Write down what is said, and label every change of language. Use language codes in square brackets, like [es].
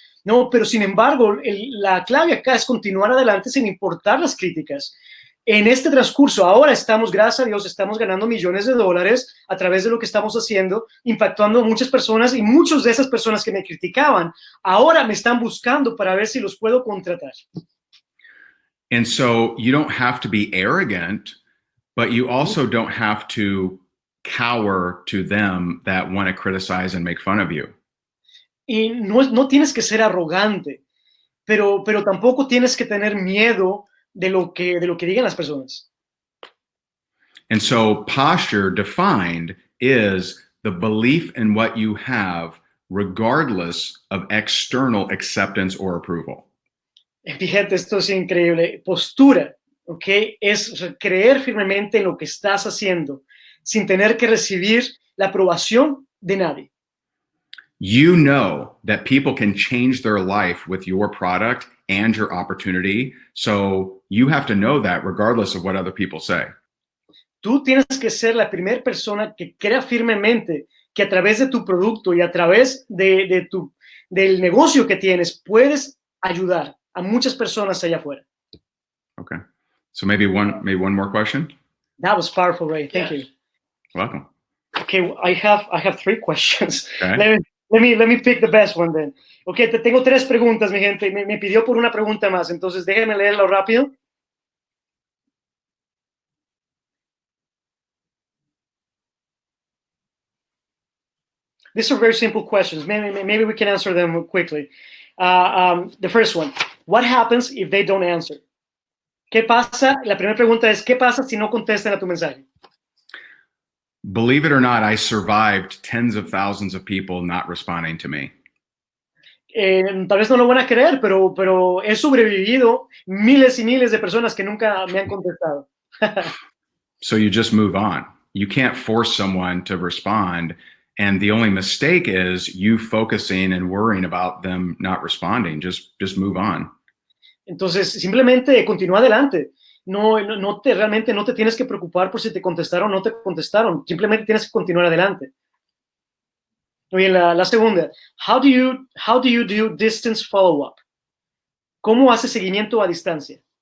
[es] No, pero sin embargo, la clave acá es continuar adelante sin importar las críticas. En este transcurso, ahora gracias a Dios, estamos ganando millones de dólares a través de lo que estamos haciendo, impactando a muchas personas, y muchas de esas personas que me criticaban, ahora me están buscando para ver si los puedo contratar. [en] And so you don't have to be arrogant, but you also don't have to cower to them that want to criticize and make fun of you. [es] Y no tienes que ser arrogante, pero tampoco tienes que tener miedo de lo que digan las personas. [en] And so posture defined is the belief in what you have regardless of external acceptance or approval. [es] Fíjate, esto es increíble. Postura, ¿ok? Es creer firmemente en lo que estás haciendo sin tener que recibir la aprobación de nadie. [en] You know that people can change their life with your product and your opportunity, so you have to know that regardless of what other people say. [es] Tú tienes que ser la primera persona que crea firmemente que a través de tu producto y a través del negocio que tienes puedes ayudar a muchas personas allá afuera. [en] Okay. So maybe one more question? That was powerful, Ray. Thank you. Welcome. Okay, I have 3 questions. Okay. Let me pick the best one then. [es] Okay, te tengo 3 preguntas, mi gente. Me pidió por una pregunta más, entonces déjenme leerlo rápido. [en] These are very simple questions. Maybe we can answer them quickly. The first one, what happens if they don't answer? [es] ¿Qué pasa? La primera pregunta es, ¿qué pasa si no contestan a tu mensaje? [en] Believe it or not, I survived tens of thousands of people not responding to me. [es] Tal vez no lo van a creer, pero he sobrevivido miles y miles de personas que nunca me han contestado. [en] So you just move on. You can't force someone to respond. And the only mistake is you focusing and worrying about them not responding. Just move on. [es] Entonces, simplemente continúa adelante. Realmente no te tienes que preocupar por si te contestaron o no te contestaron. Simplemente tienes que continuar adelante. Oye, la segunda, [en] how do you do distance follow-up? [es] ¿Cómo haces seguimiento a distancia?